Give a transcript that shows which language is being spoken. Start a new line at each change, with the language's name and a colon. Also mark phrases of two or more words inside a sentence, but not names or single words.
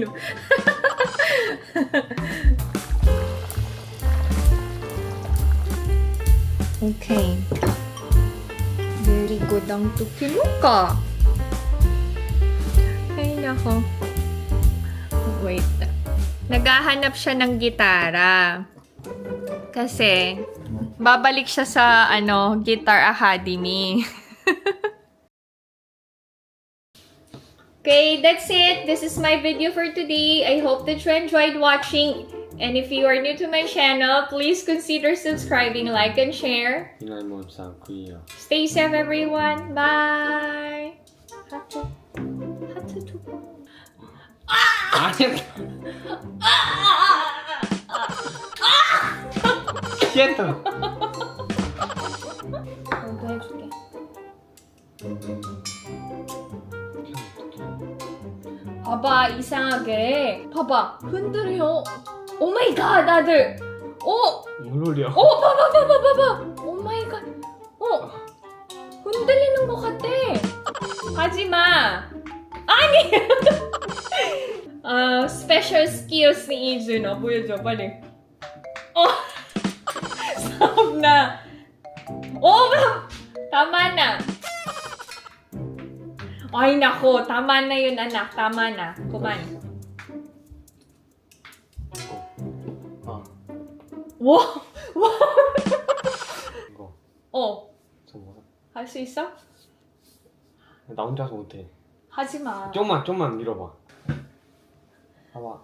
Filipino: Okay.
English: Very good
Filipino: ang tukiluka. Ay, nako. Wait. Naghahanap siya ng gitara. Kasi, babalik siya sa, Guitar Academy.
English: Okay, that's it. This is my video for today. I hope that you enjoyed watching. And if you are new to my channel, please consider subscribing, like, and share. Stay safe, everyone. Bye.
Korean: 하트. 하트 두 번. 아니야. Quieto. 너도 해줄게. 봐봐, 이상하게. 봐봐, 흔들려.
English: oh my god,
Korean: 아들. 뭘 올려? 봐봐.
English: oh my god.
Korean: 흔들리는 것 같아. 하지 마. 아니.
English: special skills
Filipino: ni Ijun.
Korean: 보여줘, 빨리.
Filipino: Stop na. Tama na. Ay, nako. Tama na yun, anak. Tama na. Kumain.
Korean: 아,
English: Wow! Wow!
Korean: 이거. 어, 잠깐만. 할 수 있어? 나 혼자서 못해. 하지 마. 좀만 밀어봐. 봐봐.